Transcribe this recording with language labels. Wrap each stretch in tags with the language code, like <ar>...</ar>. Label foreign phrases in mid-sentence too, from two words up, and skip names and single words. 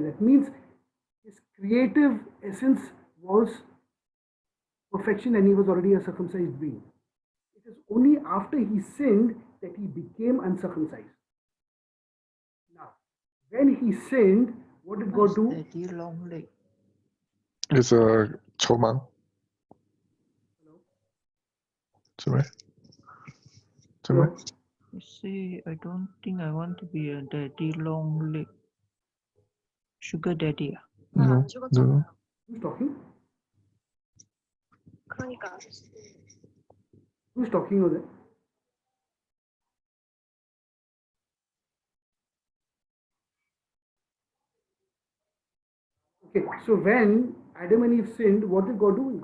<en>That means his creative essence was perfection and he was already a circumcised being. It is only after he sinned that he became uncircumcised. Now, when he sinned, what did God do? It's a</en> <yue>抽盲。是咩？是咩？</yue> <en>You see, I don't think I want to be a daddy long leg. Sugar daddy. No, no. Who's talking? Who's talking over there? Okay, so when Adam and Eve sinned, what did God do?</en>